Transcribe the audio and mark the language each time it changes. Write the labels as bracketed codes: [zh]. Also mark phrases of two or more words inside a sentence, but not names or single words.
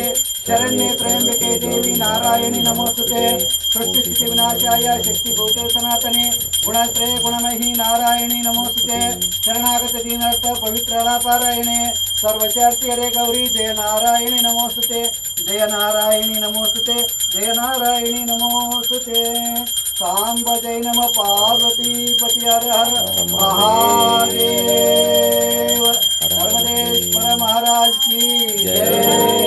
[sa] ಶರಣ್ಯೆ ತ್ರಯಂಬಕೆ ದೇವಿ ನಾರಾಯಣಿ ನಮೋಸ್ತುತೆ ಸೃಷ್ಟಿಸ್ಥಿತಿ ವಿನಾಶಾಯ ಶಕ್ತಿಭೂತೆ ಸನಾತನೆ ಗುಣತ್ರಯ ಗುಣಮಹಿ ನಾರಾಯಣಿ ನಮೋಸ್ತುತೆ ಶರಣಾಗತ ದೀನರ್ಥ ಪವಿತ್ರಳಾಪಾರಾಯಣೆ ಸರ್ವಚಾರ್ತಿಯರೇ ಗೌರಿ ಜಯ ನಾರಾಯಣಿ ನಮೋಸ್ತುತೆ ಜಯ ನಾರಾಯಣಿ ನಮೋಸ್ತುತೆ ಜಯ ನಾರಾಯಣಿ ನಮೋಸ್ತುತೆ ಸಾಂಬ ಜೈ ನಮ ಪಾರ್ವತಿ ಪತಿ ಹರ ಹರ ಮಹಾದೇವ ಪರಮೇಶ್ವರ [hi] महाराज की जय।